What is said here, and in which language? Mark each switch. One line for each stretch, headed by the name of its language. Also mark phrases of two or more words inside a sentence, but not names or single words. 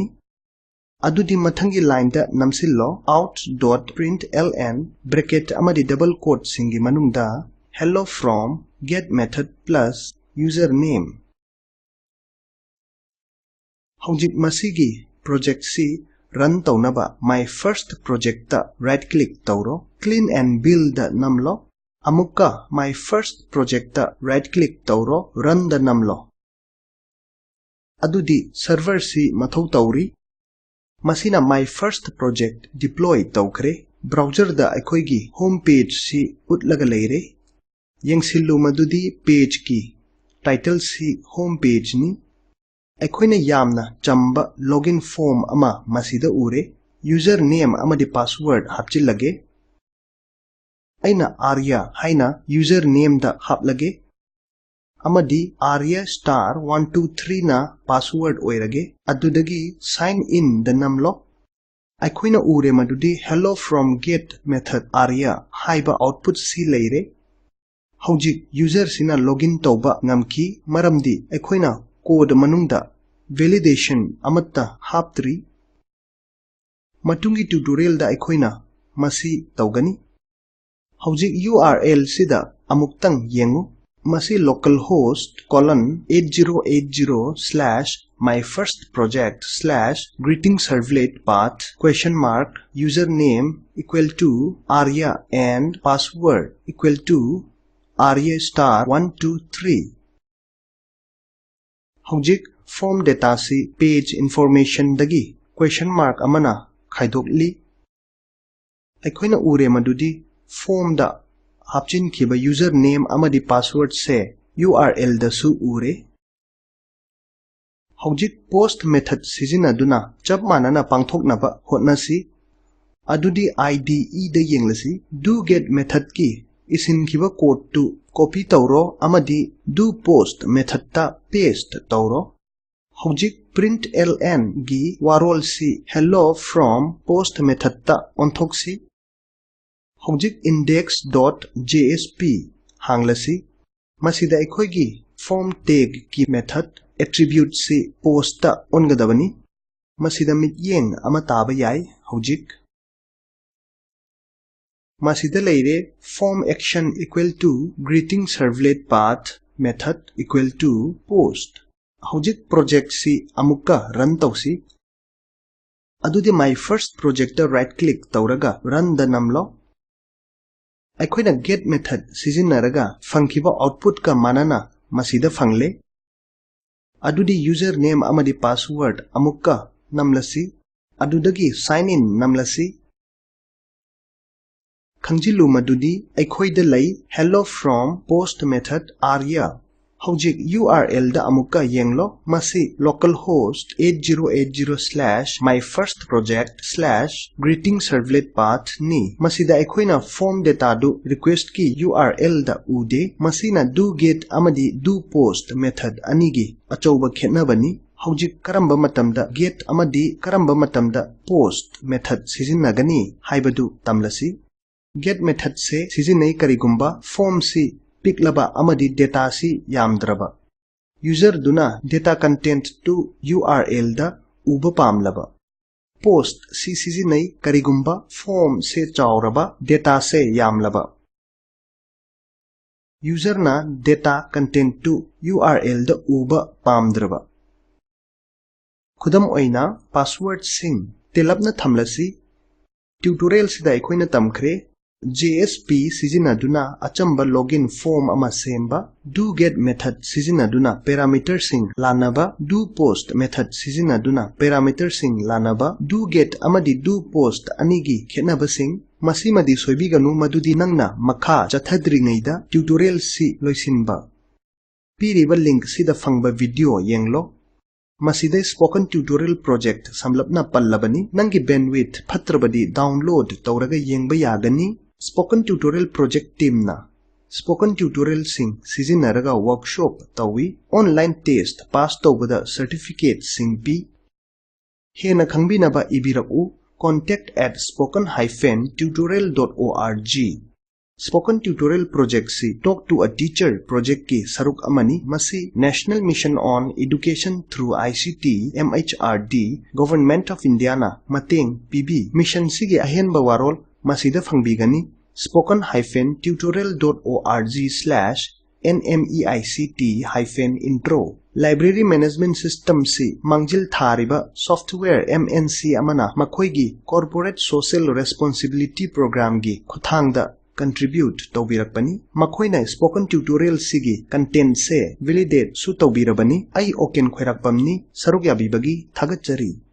Manipuri: Adudi mathangi line da namsillo
English: out.println bracket
Manipuri: amadi
English: double quote
Manipuri: singi manungda
English: hello from get method plus username.
Manipuri: Haujik masigi project si run tawnaba
English: my first project
Manipuri: ta
English: right click
Manipuri: tawro
English: clean and build
Manipuri: da namlo amukka
English: my first project
Manipuri: ta
English: right click
Manipuri: tawro run da namlo. Adudi server si mathau tawri masina
English: my first project
Manipuri: deploy tawkhre browser da aikoigi
English: home page
Manipuri: si utlaga leire yengsillu madudi page ki title si
English: home page
Manipuri: ni aikoina yamna chamba
English: login form
Manipuri: ama masida ure username amadi password hapchilage aina arya haina username da haplage amadi arya star 123 na password oirage adudagi
English: sign in
Manipuri: the namlo aikoina ure madudi hello
English: from get method
Manipuri: arya haiba output si leire haujik user sina login tawba ngamki maramdi aikoina code manungda validation amatta haptri matungi tutorial da aikoina masi tawgani haujik url sida amuktang yengu masi localhost
English: /8080/myfirstproject/greetingservlet path username equal to arya and password equal to arya star 123.
Manipuri: Haujik
English: form data
Manipuri: si
English: page information
Manipuri: dagi amana khaidokli aikoina ure madudi form da hapchin khiba username amadi password se url da su ure haujik
English: post method
Manipuri: sizinaduna chap manana pangthoknaba hotnasi adudi ide da yenglasi
English: do get method
Manipuri: ki isin khiba code to copy tawro amadi
English: do post method
Manipuri: ta paste tawro haujik println gi warol si
English: hello from post method
Manipuri: ta onthoksi haujik index.jsp hanglasi masida aikoigi
English: form tag
Manipuri: ki
English: method attribute
Manipuri: si post ta ongadabani masida mityeng ama taba yai haujik masida leire
English: form action equal to greetingservlet path method equal to post
Manipuri: haujik project si amukka run tawsi adudi
English: my first project
Manipuri: ta
English: right click
Manipuri: tawraga run the namlo aikoina
English: get method
Manipuri: sizinaraga fangkiba output ka manana masida fangle adudi username amadi password amukka namlasi adudagi
English: sign in
Manipuri: namlasi khangjilu madudi aikoida lay
English: hello from post method
Manipuri: arya haujik url da amukka yenglo masi
English: localhost 8080/myfirstproject/greetingservlet path
Manipuri: ni masida aikoina
English: form data
Manipuri: du request ki url da ude masina
English: do get
Manipuri: amadi
English: do post
Manipuri: method anigi achouba khetnabani haujik karamba matamda get amadi karamba matamda
English: post method
Manipuri: sizinagani haibadu tamlasi
English: get method
Manipuri: se sizinai karigumba form si piklaba amadi data si yamdraba user duna
English: data content
Manipuri: to url da uba pamlaba post si sizinai karigumba form se chawraba data se yamlaba user na
English: data content
Manipuri: to url da uba pamdraba khudam oina password sing telapna thamlasi tutorial sida aikoina tamkhre JSP sizinaduna achamba
English: login form
Manipuri: ama semba
English: do get method
Manipuri: sizinaduna parameter sing lanaba
English: do post method
Manipuri: sizinaduna parameter sing lanaba do get amadi
English: do post
Manipuri: anigi khenaba sing masimadi soibiganu madudi nangna makha chathadringeida tutorial si loisinba piriba link sida fangba video yenglo masida
English: spoken tutorial project
Manipuri: samlapna pallabani nangi bandwidth phatrabadi download tawraga yengba yagani
English: spoken tutorial project
Manipuri: team na
English: spoken tutorial
Manipuri: sing sizinaraga workshop tawi
English: online test pass
Manipuri: tawbada certificate sing pi hena khangbinaba ibiraku
English: contact@spoken-tutorial.org Spoken Tutorial Project
Manipuri: si
English: Talk to a Teacher Project
Manipuri: ki saruk amani masi
English: National Mission on Education through ICT MHRD Government of India
Manipuri: na mateng
English: PB mission
Manipuri: sige ahen bawarol masida fangbigani
English: spoken-tutorial.org/nmeict-intro Library Management System
Manipuri: si mangjil thariba
English: software MNC
Manipuri: amana makhoigi
English: Corporate Social Responsibility Program
Manipuri: gi khuthangda contribute tawbirakpani makhoina
English: spoken tutorial
Manipuri: sigi content se validate su tawbirabani ai oken khoirakpamni saruk yabibagi thagatchari